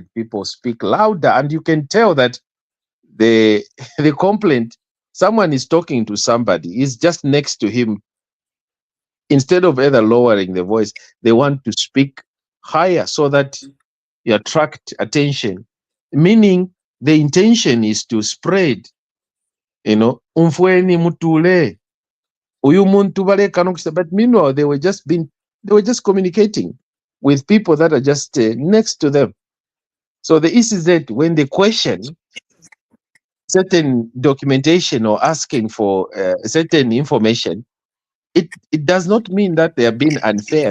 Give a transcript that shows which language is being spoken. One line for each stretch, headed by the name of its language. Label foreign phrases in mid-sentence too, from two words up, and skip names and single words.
English: People speak louder, and you can tell that the complaint, someone is talking to somebody, is just next to him. Instead of either lowering the voice, they want to speak higher so that you attract attention, meaning the intention is to spread,
Bemba: umfweni mutule uyu muntu baleka nokisa.
English: But meanwhile, they were just communicating with people that are just next to them. So the ECZ, when they question certain documentation or asking for certain information, it does not mean that they are being unfair.